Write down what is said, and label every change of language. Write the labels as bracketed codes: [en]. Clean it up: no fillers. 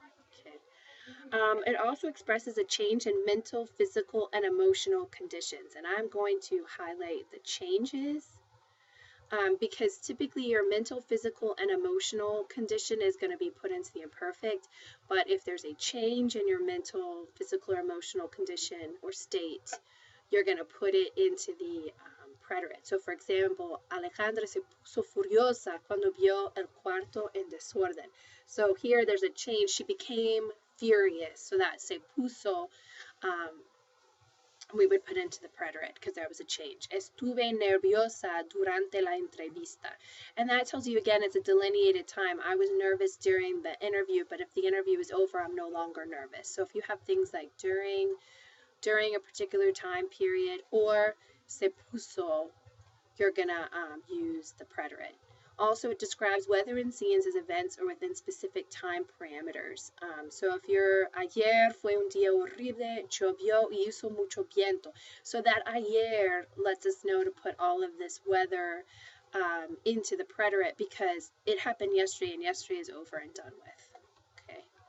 [en] Okay. It also expresses a change in mental, physical, and emotional conditions, and I'm going to highlight the changes because typically your mental, physical, and emotional condition is going to be put into the imperfect, but if there's a change in your mental, physical, or emotional condition or state, you're going to put it into the preterite. So for example, [es] Alejandra se puso furiosa cuando vio el cuarto en desorden. [en] So here there's a change. She became furious. So that [es] se puso, [en] we would put into the preterite because there was a change. [es] Estuve nerviosa durante la entrevista. [en] And that tells you, again, it's a delineated time. I was nervous during the interview, but if the interview is over, I'm no longer nervous. So if you have things like during a particular time period, or [es] se puso, [en] you're going to use the preterite. Also, it describes weather and scenes as events or within specific time parameters. So if you're, [es] ayer fue un día horrible, llovió y hizo mucho viento. [en] So that [es] ayer [en] lets us know to put all of this weather into the preterite because it happened yesterday and yesterday is over and done with. Okay.